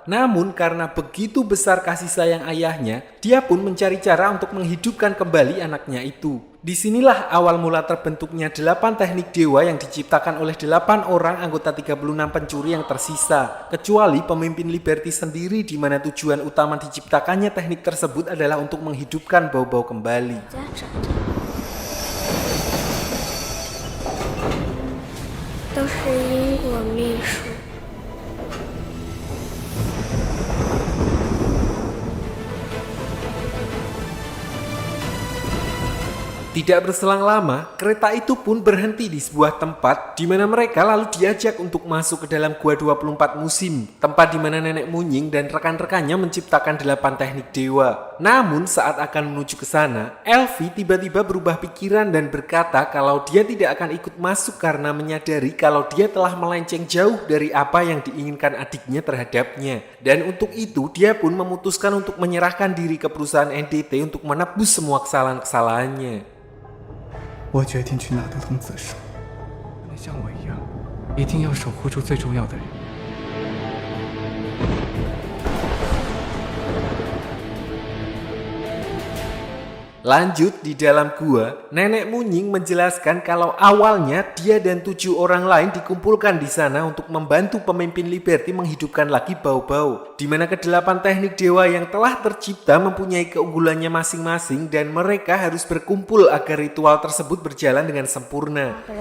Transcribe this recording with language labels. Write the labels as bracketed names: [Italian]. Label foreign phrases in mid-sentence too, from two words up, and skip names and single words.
[Indonesian] Namun karena begitu besar kasih sayang ayahnya, dia pun mencari cara untuk menghidupkan kembali anaknya itu. Disinilah awal mula terbentuknya 8 teknik dewa yang diciptakan oleh 8 orang anggota 36 pencuri yang tersisa. Kecuali pemimpin Liberty sendiri, di mana tujuan utama diciptakannya teknik tersebut adalah untuk menghidupkan Bao-Bao kembali. [Chinese] 都是因果秘术。 [Indonesian] Tidak berselang lama, kereta itu pun berhenti di sebuah tempat di mana mereka lalu diajak untuk masuk ke dalam Gua 24 Musim, tempat di mana nenek Munying dan rekan-rekannya menciptakan 8 teknik dewa. Namun saat akan menuju ke sana, Elfi tiba-tiba berubah pikiran dan berkata kalau dia tidak akan ikut masuk karena menyadari kalau dia telah melenceng jauh dari apa yang diinginkan adiknya terhadapnya. Dan untuk itu, dia pun memutuskan untuk menyerahkan diri ke perusahaan NDT untuk menebus semua kesalahan-kesalahannya. [Chinese] 我决定去拿得童子手，不能像我一样，一定要守护住最重要的人。 [Indonesian] Lanjut, di dalam gua, nenek Munying menjelaskan kalau awalnya dia dan 7 orang lain dikumpulkan di sana untuk membantu pemimpin Liberty menghidupkan lagi Bao-Bao, di mana ke-8 teknik dewa yang telah tercipta mempunyai keunggulannya masing-masing dan mereka harus berkumpul agar ritual tersebut berjalan dengan sempurna.